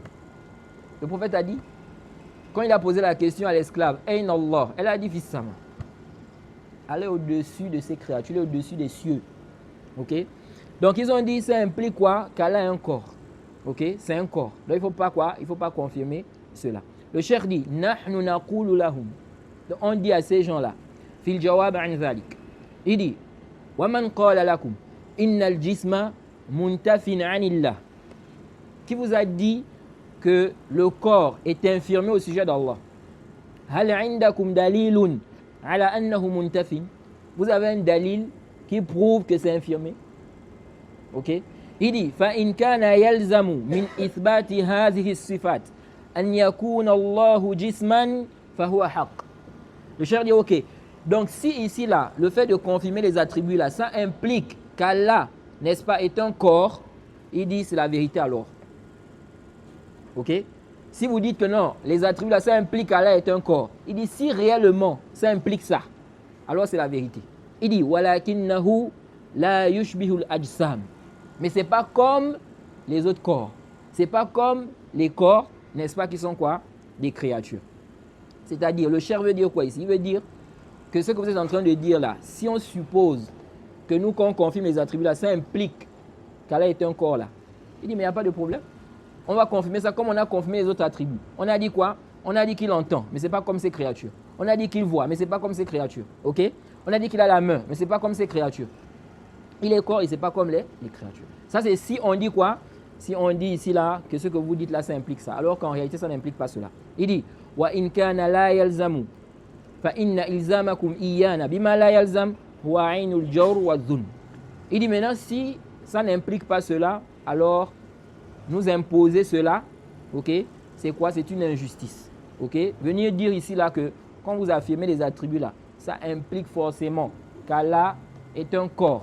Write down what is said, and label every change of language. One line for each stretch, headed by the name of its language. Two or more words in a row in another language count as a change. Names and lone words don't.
French: Le prophète a dit, quand il a posé la question à l'esclave,
Arabic: أين الله,
French: elle a dit Fissama. Elle est au-dessus de ces créatures, elle est au-dessus des cieux. Ok? Donc, ils ont dit, ça implique quoi? Qu'Allah a un corps. Ok? C'est un corps. Donc, il ne faut pas quoi? Il ne faut pas confirmer cela. Le cheikh dit,
Arabic: نحن نقول لهم.
French: Donc, on dit à ces gens-là,
Arabic: في الجواب عن ذلك.
French: Il dit,
Arabic: ومن قال لكم إن الجسم منتف عن الله.
French: Qui vous a dit que le corps est infirmé au sujet d'Allah?
Arabic: هل عندكم دليل على أنه منتف.
French: Vous avez un dalil qui prouve que c'est infirmé? Ok? Il dit,
Arabic: فَإِنْ كَانَ يَلْزَمُ مِنْ إِثْبَاتِ هَذِهِ الصِّفَاتِ أَنْ يَكُونَ اللَّهُ جِسْمًا فَهُوَ حَقٌّ.
French: Le cheikh dit, ok. Donc si ici là, le fait de confirmer les attributs là, ça implique qu'Allah, n'est-ce pas, est un corps, il dit c'est la vérité alors. Ok? Si vous dites que non, les attributs là, ça implique qu'Allah est un corps, il dit si réellement ça implique ça, alors c'est la vérité. Il dit,
Arabic: وَلَكِنَّهُ لَا يُشْبِهُ الْأَجْسَامِ.
French: Mais ce n'est pas comme les autres corps. Ce n'est pas comme les corps, n'est-ce pas, qui sont quoi? Des créatures. C'est-à-dire, le cheikh veut dire quoi ici? Il veut dire que ce que vous êtes en train de dire là, si on suppose que nous, quand on confirme les attributs là, ça implique qu'Allah est un corps là. Il dit, mais il n'y a pas de problème. On va confirmer ça comme on a confirmé les autres attributs. On a dit quoi? On a dit qu'il entend, mais ce n'est pas comme ces créatures. On a dit qu'il voit, mais ce n'est pas comme ces créatures. Ok? On a dit qu'il a la main, mais ce n'est pas comme ces créatures. Il est corps et ce n'est pas comme les créatures. Ça, c'est si on dit quoi? Si on dit ici là que ce que vous dites là, ça implique ça. Alors qu'en réalité, ça n'implique pas cela. Il dit,
Arabic: وإن كان لا يلزم فإن إلزامكم إيانا بما لا يلزم هو عين الجور والظلم.
French: Il dit maintenant, si ça n'implique pas cela, alors nous imposer cela, ok? C'est quoi? C'est une injustice. Ok? Venir dire ici là que quand vous affirmez les attributs là, ça implique forcément qu'Allah est un corps.